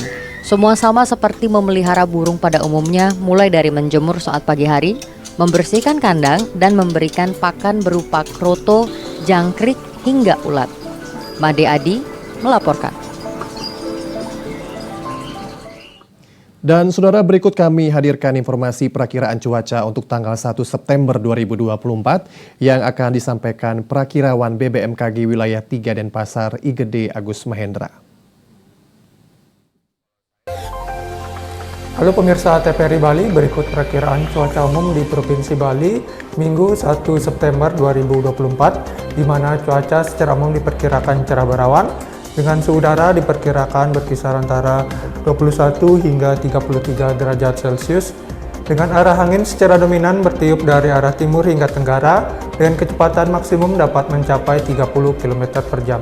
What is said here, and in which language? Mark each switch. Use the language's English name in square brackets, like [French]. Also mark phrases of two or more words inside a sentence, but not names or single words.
[Indonesian] Semua sama seperti memelihara burung pada umumnya, mulai dari menjemur saat pagi hari, membersihkan kandang, dan memberikan pakan berupa kroto, jangkrik, hingga ulat. Made Adi melaporkan. Dan saudara, berikut kami hadirkan informasi perakiraan cuaca untuk tanggal 1 September 2024 yang akan disampaikan Perakirawan BBMKG Wilayah 3 Denpasar IGD Agus Mahendra. Halo pemirsa TVRI Bali, berikut perakiraan cuaca umum di Provinsi Bali Minggu 1 September 2024, di mana cuaca secara umum diperkirakan cerah berawan, dengan suhu udara diperkirakan berkisar antara 21 hingga 33 derajat Celcius, dengan arah angin secara dominan bertiup dari arah timur hingga tenggara, dengan kecepatan maksimum dapat mencapai 30 km per jam.